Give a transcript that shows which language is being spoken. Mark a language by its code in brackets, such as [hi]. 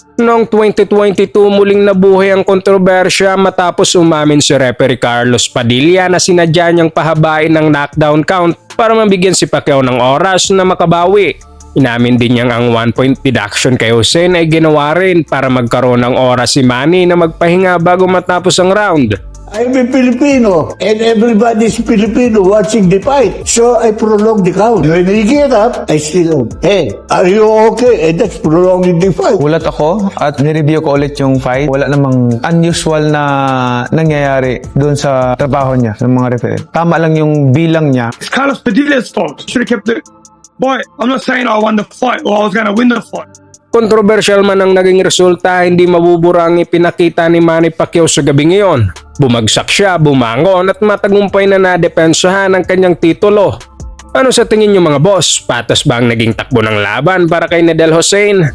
[tl] Noong 2022 muling nabuhay ang kontrobersya matapos umamin si referee Carlos Padilla na sinadya niyang pahabain ng knockdown count para mabigyan si Pacquiao ng oras na makabawi. Inamin din niyang ang 1-point deduction kay Hossein ay ginawa rin para magkaroon ng oras si Manny na magpahinga bago matapos ang round. [en] I'm a Filipino and everybody's Filipino watching the fight. So I prolong the count. When he get up, I still, hey, are you okay? And that's prolonging the fight. [tl] Gulat ako at nireview ko ulit yung fight. Wala namang unusual na nangyayari doon sa trabaho niya ng mga referee. Tama lang yung bilang niya. [en] It's Carlos Padilla's fault. Should have kept it. Boy, I'm not saying I won the fight or I was going to win the fight. [tl] Kontrobersyal man ang naging resulta, hindi mabubura ang ipinakita ni Manny Pacquiao sa gabi ngayon. Bumagsak siya, bumangon at matagumpay na nadepensahan ang kanyang titulo. Ano sa tingin niyo mga boss? Patas ba ang naging takbo ng laban para kay Nadal Hussein?